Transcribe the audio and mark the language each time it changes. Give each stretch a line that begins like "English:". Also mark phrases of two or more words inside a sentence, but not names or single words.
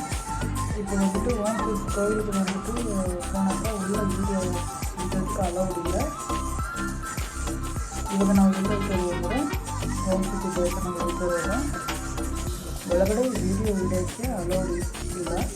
Tamil: இப்போ வந்துட்டு ஓம்சக்தி கோயிலுக்கு வந்துட்டு போனாக்கா உள்ள வீடியோ எடுக்கிறதுக்கு அலௌட் இல்லை.
Kannada: ಇವಾಗ ನಾವು ಎಲ್ಲ ಹೋದರೆ ಓಮ್ಸಕ್ತಿ ದೇವಸ್ಥಾನ ಹೋಗ್ತಿರೋದು ಒಳಗಡೆ ವಿಡಿಯೋ ಇಡೋಕ್ಕೆ ಅಲೌಡ್ ಇಲ್ಲ.